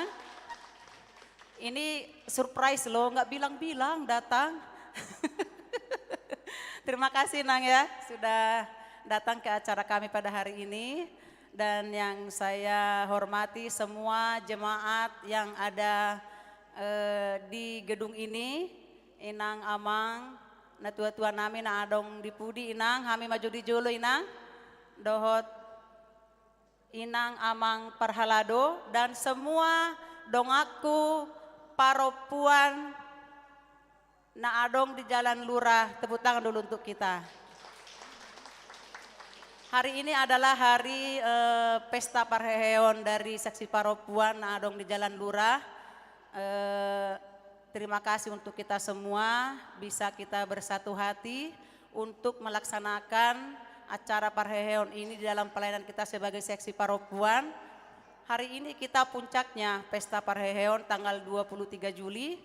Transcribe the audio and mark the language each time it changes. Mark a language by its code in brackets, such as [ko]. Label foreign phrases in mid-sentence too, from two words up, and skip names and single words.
[id] Ini surprise loh, nggak bilang-bilang datang. Terima kasih Nang ya, sudah datang ke acara kami pada hari ini. Dan yang saya hormati semua jemaat yang ada di gedung ini, [bbc] Inang Amang, na tua-tua nami na adong dipudi Inang, kami maju di jolo Inang, dohot Inang Amang Parhalado, [id] dan semua [bbc] dongaku paropuan na adong di Jalan Lurah. [id] Tepuk tangan dulu untuk kita. Hari ini adalah hari pesta parheheon dari seksi [bbc] paropuan na adong di [id] Jalan Lurah. Terima kasih untuk kita semua, bisa kita bersatu hati untuk melaksanakan acara parheheon ini di dalam pelayanan kita sebagai seksi paropuan. Hari ini kita puncaknya pesta parheheon tanggal 23 Juli.